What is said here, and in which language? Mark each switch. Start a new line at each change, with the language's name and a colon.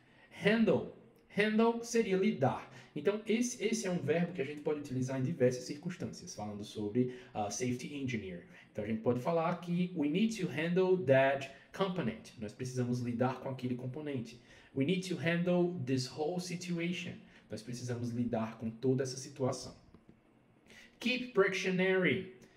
Portuguese: Handle seria lidar. Então, esse é um verbo que a gente pode utilizar em diversas circunstâncias, falando sobre safety engineer. Então, a gente pode falar que
English: we need to handle that component.
Portuguese: Nós precisamos lidar com aquele componente.
English: We need to handle this whole situation.
Portuguese: Nós precisamos lidar com toda essa situação.
English: Keep precautionary.